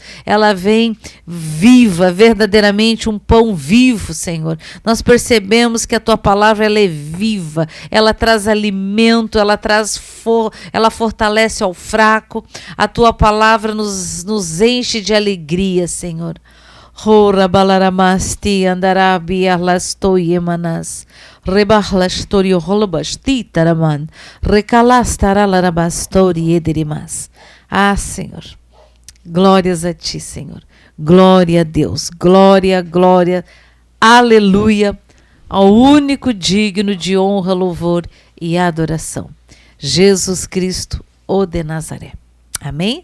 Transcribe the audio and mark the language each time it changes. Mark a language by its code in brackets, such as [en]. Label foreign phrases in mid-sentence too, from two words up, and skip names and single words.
[pt] Ela vem viva, verdadeiramente um pão vivo, Senhor. Nós percebemos que a Tua palavra, ela é viva, ela traz alimento, ela fortalece ao fraco. A Tua palavra nos enche de alegria, Senhor. Hora balaramasti andarabi arlastoyemanas rebahlastorio holbasti taraman recalastaраlarabastori ederimas. Senhor, glórias a Ti, Senhor. Glória a Deus. Glória, glória, aleluia, ao único digno de honra, louvor e adoração, Jesus Cristo, o de Nazaré. Amém?